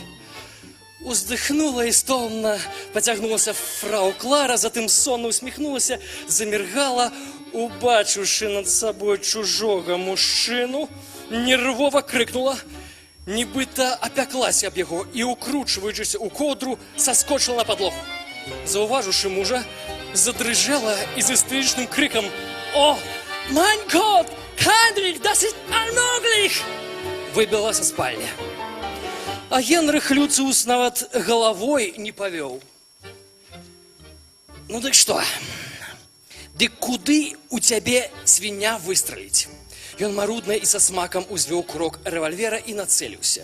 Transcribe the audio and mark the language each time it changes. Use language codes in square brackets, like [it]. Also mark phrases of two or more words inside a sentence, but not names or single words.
[be] Уздыхнула істомна, пацягнулася фрау Клара, затым сонна усміхнулася, заміргала, убачыўшы над сабой чужога мужчыну, нервова крыкнула, нібыта апяклася аб яго і, укручваючыся ў коўдру, саскочыла на падлогу. Заўважыўшы мужа, задрыжэла і з істэрычным крыкам: «О, [de] mein Gott, Heinrich, das ist unmöglich!» [be] выбіла са спальні. А Генрых Люциус нават галавой не павёў. Ну дык што? Дык куды у цябе свіня выстраліць? Ён марудна і са смакам узвёў курок рэвальвера і нацэліўся.